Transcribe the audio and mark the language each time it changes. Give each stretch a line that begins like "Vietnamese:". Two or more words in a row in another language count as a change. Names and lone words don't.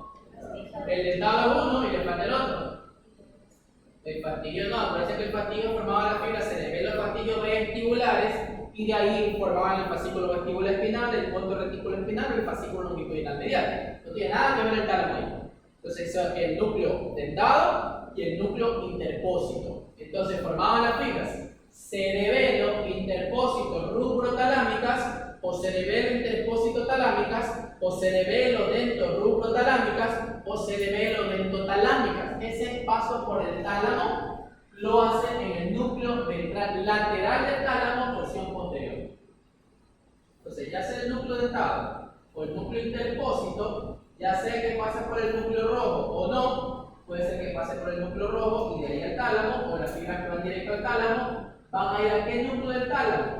Spanish: El dentado uno y le falta el otro. El fastigio no, parece que el fastigio formaba las fibras cerebelo fastigio vestibulares y de ahí formaban el fascículo vestibular espinal, el punto retículo espinal y el fascículo longitudinal medial. No tiene nada que ver el tálamo ahí. Entonces, eso es el núcleo dentado y el núcleo interpósito. Entonces, formaban las fibras cerebelo interpósito rubrotalámicas o cerebelo interpósito talámicas o cerebelo dento rubrotalámicas o cerebelo dentotalámicas. Ese paso por el tálamo lo hace en el núcleo ventral lateral del tálamo, porción posterior. Entonces, ya sea el núcleo dentado o el núcleo interpósito, ya sea que pase por el núcleo rojo o no, puede ser que pase por el núcleo rojo y de ahí al tálamo, o las fibras que van directo al tálamo, van a ir a qué núcleo del tálamo?